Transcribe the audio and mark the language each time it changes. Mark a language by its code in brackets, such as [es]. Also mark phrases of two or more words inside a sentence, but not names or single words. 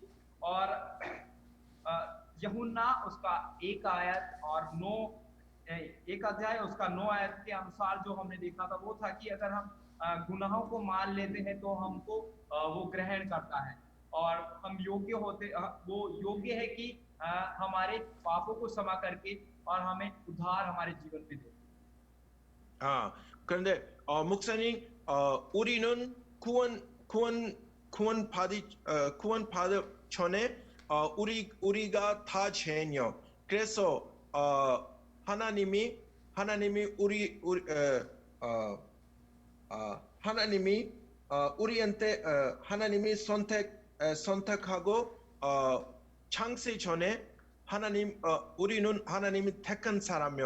[hi] और यूहन्ना उसका 1 आयत और 1 अध्याय उसका 9 आयत के अनुसार जो हमने देखा था वो था कि अगर हम गुनाहों को मान लेते हैं तो हमको वो ग्रहण करता है, और हम योग्य होते, वो योग्य है कि हमारे पापों को क्षमा करके और हमें उद्धार हमारे जीवन में दे। [ko] 그런데 목사님, 우리는 구원 받기 전에 우리가 다 죄인이요. 그래서 하나님이 우리한테 하나님이 선택하고 창세 전에 우리는 하나님이 택한 사람이요.